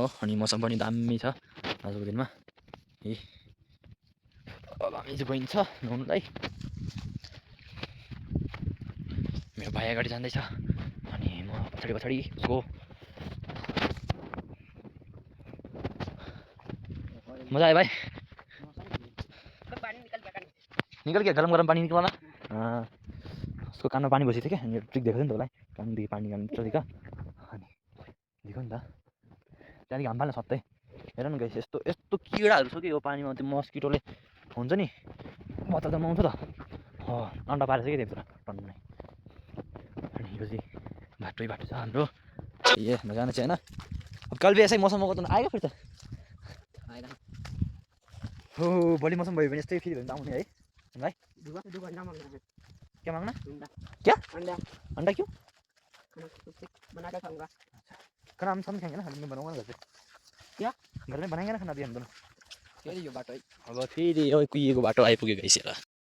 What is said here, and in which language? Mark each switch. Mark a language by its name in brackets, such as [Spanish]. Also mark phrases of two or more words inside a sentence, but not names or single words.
[Nepali] अनि मौसम पनि दामी छ आजको दिनमा। ए अब हामी चाहिँ गइन्छ नुहाउनुलाई। मेरो भाइ अगाडि जाँदैछ अनि म पछाडि पछाडि उसको। मजा आयो भाइ? [Hindi] निकल क्या, गरम गरम पानी निकलना। [Nepali] उसको कानमा पानी बसेको थियो क्या, अनि ट्रिक दिएको थियो नि त उसलाई, कानदेखि पानी निकाल्नु दिएको अनि दिएको नि त। त्यहाँदेखि घाम फाल्न सत्तै हेर न गाइस यस्तो यस्तो किराहरू छ कि यो पानीमा। त्यो मस्किटोले हुन्छ नि बच्चा जन्माउँछ त, अन्डा पारेछ कि त्यभित्र टन्नै। अनि यो चाहिँ बाटै बाटो छ हाम्रो। ए जानु चाहिँ होइन। [Hindi] अब कल भी ऐसा ही मौसम होगा तो आएगा फिर त आएगा। [Nepali] हो भोलि मौसम भयो भने यस्तै फेरि भयो भने त आउने है भाइ। [Hindi] क्या मांगना? क्या अंडा क्यों? बना के खाऊंगा। खाना हम सब खाएंगे ना, हम बनाऊंगा घर पे। क्या घर में बनाएंगे ना खाना अभी हम दोनों। [Nepali] फेरि यो बाटो है अब फेरि यो कुहिएको बाटो आइपुग्यो गाइस हेर।